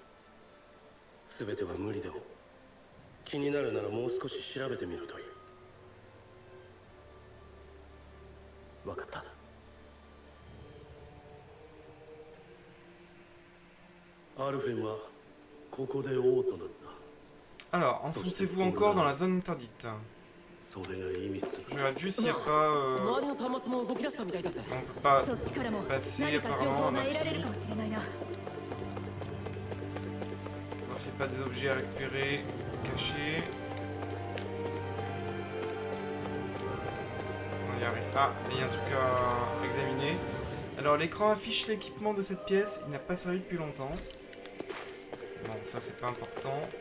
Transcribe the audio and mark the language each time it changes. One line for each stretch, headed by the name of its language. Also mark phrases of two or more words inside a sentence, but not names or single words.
Japanese: 全ては無理でも気になるならもう少し調べてみるといい。わかった。アルフェンはここで王となった。
French: Alors, enfoncez-vous encore dans la zone interdite.
Japanese: それが意味する
French: Je regarde juste s'il n'y a pas...
Japanese: 周りの端末も動き出したみたいだぜ。
French: on peut pas
Japanese: そっちからも
French: passer
Japanese: 何か情
French: apparemment.
Japanese: 報
French: On
Japanese: が
French: a
Japanese: 得られる
French: si.
Japanese: かもしれないな。
French: Voir s'il n'y a pas des objets à récupérer, cachés. On y arrive. Ah, il y a un truc à examiner. Alors l'écran affiche l'équipement de cette pièce. Il n'a pas servi depuis longtemps. Bon, ça c'est pas important.